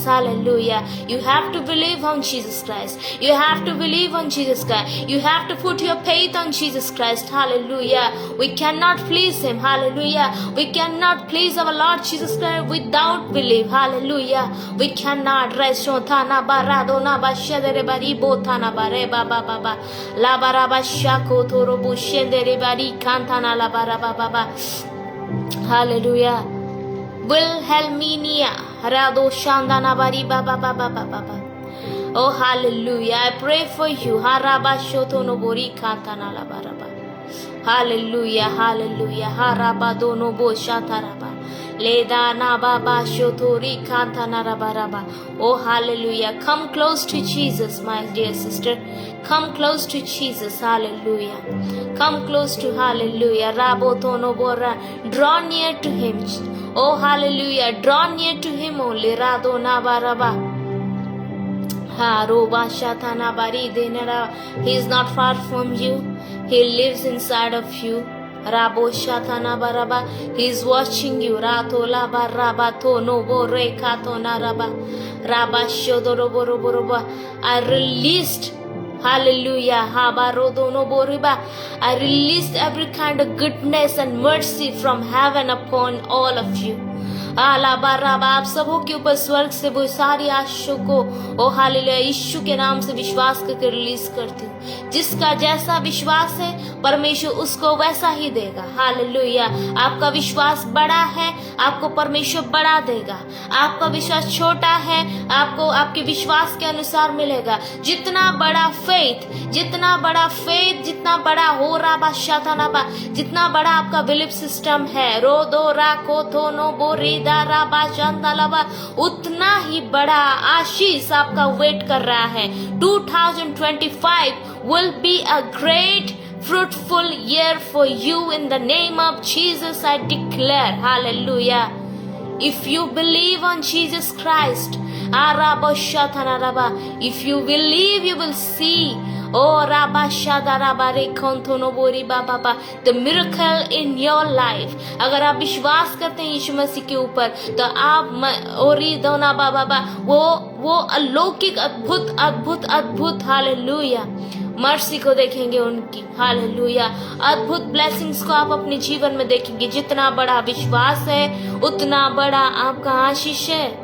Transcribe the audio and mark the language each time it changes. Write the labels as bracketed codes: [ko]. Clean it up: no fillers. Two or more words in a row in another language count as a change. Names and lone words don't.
[en] Hallelujah. You have to believe on Jesus Christ. You have to believe on Jesus Christ. You have to put your faith on Jesus Christ. Hallelujah. We cannot please Him. Hallelujah. We cannot please our Lord Jesus Christ without belief. Hallelujah. We cannot. Reshothana baradona bashadere bari bothana bare baba baba. La baraba shako toro bushendere bari kantana la baraba baba. Hallelujah. Wilhelmina Rado Shandana Bari Baba Baba Baba. Oh hallelujah. I pray for you. Haraba Shoto no Bori Kantana la Baraba. Hallelujah. Hallelujah. Haraba dono bo shataraba. Leda na baba shotori kantana rabaraba. Oh hallelujah. Come close to Jesus, my dear sister. Come close to Jesus. Hallelujah. Come close to hallelujah. Rabo tono bora. Draw near to Him. Oh hallelujah. Draw near to Him only. Rado na baraba. He is not far from you. He lives inside of you. Rabo Shatana Baraba. He is watching you. Rato Laba Rabato no Bore Kato Naraba. Rabba Shodoroboroba. I released. Hallelujah. Habarodo no Boriba. I released every kind of goodness and mercy from heaven upon all of you. आला बाराबा [hi] आप सबों के ऊपर स्वर्ग से वो सारी आशीषों को ओ हालेलुया यीशु के नाम से विश्वास करके रिलीज करती हूँ। जिसका जैसा विश्वास है परमेश्वर उसको वैसा ही देगा। हालेलुया। आपका विश्वास बड़ा है, आपको परमेश्वर बड़ा देगा। आपका विश्वास छोटा है, आपको आपके विश्वास के अनुसार मिलेगा। जितना बड़ा फेथ, जितना बड़ा हो राबा शातानाबा, जितना बड़ा आपका [en] belief system [hi] है रो दो राखो थोनो बोरी उतना ही बड़ा आशीष आपका वेट कर रहा है। [en] 2025 will be a great fruitful year for you in the name of Jesus. I declare, hallelujah. If you believe on Jesus Christ, if you believe, you will see. Oh, the miracle in your life. [hi] अगर आप विश्वास करते हैं यीशु मसीह के ऊपर तो आप वो अलौकिक अद्भुत हालेलुया मर्सी को देखेंगे उनकी। हालेलुया। अद्भुत ब्लेसिंग्स को आप अपने जीवन में देखेंगे। जितना बड़ा विश्वास है उतना बड़ा आपका आशीष है।